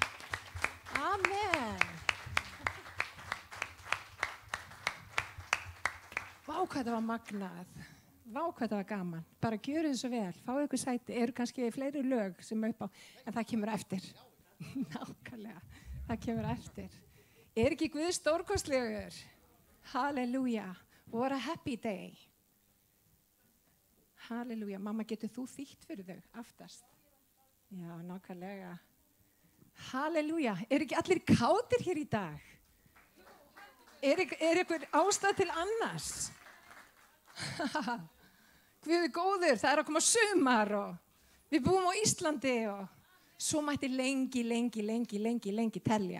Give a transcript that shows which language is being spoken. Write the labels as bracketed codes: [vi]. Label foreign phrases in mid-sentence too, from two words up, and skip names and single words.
[is] Amen. Vá, hvað það var magnað. Vá, hvað það var gaman. Bara gjörið þið svo vel. Fáðu ykkur sæti. Eru kannski fleiri lög sem upp á, en það kemur eftir. Nákvæmlega. Það kemur eftir. Er ekki Guð stórkostlegur? [en] Halleluja. What a happy day. [is] Halleluja. Mamma, getur þú þýtt fyrir þau aftast? Já, nákvæmlega. Halleluja. Er ekki allir kátir hér í dag? Er ykkur ástæð til annars? Guð er góður, það er að koma sumar og við búum á Íslandi og svo mætti lengi telja.